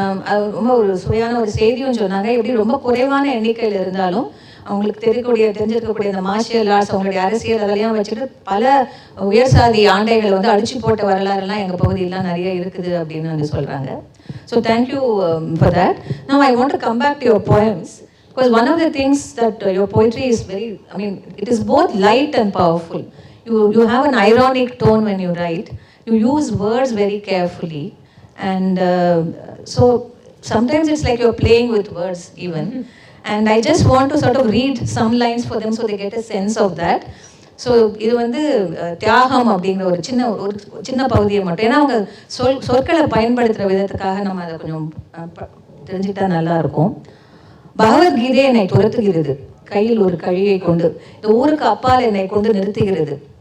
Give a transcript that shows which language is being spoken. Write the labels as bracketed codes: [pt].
[ta] அது ரொம்ப ஒரு சுவையான ஒரு செய்தியும் சொன்னாங்க. எப்படி ரொம்ப குறைவான எண்ணிக்கையில் இருந்தாலும் அவங்களுக்கு தெரிஞ்சிருக்கக்கூடிய அந்த மார்ஷியல் ஆர்ட்ஸ், அவங்களுடைய அரசியல் அதெல்லாம் வச்சுட்டு பல உயர் சாதி ஆண்டைகளை வந்து அடிச்சு போட்ட வரலாறுலாம் எங்கள் பகுதியெல்லாம் நிறைய இருக்குது அப்படின்னு வந்து சொல்கிறாங்க. [en] So thank you for that. Now I want to come back to your poems. Because one of the things that your poetry is it is both light and powerful. You have an ironic tone when you write. You use words very carefully. And so sometimes it's like you're playing with words even. And I just want to sort of read some lines for them so they get a sense of that. [ta] So இது வந்து தியாகம் அப்படிங்கிற ஒரு சின்ன பகுதியை மட்டும், ஏன்னா அவங்க சொற்களை பயன்படுத்துகிற விதத்துக்காக நம்ம அதை கொஞ்சம் தெரிஞ்சுக்கிட்டா நல்லாயிருக்கும். பகவத்கீதை என்னை துரத்துகிறது கையில் ஒரு கழியை கொண்டு, இந்த ஊருக்கு அப்பால் என்னை கொண்டு நிறுத்துகிறது.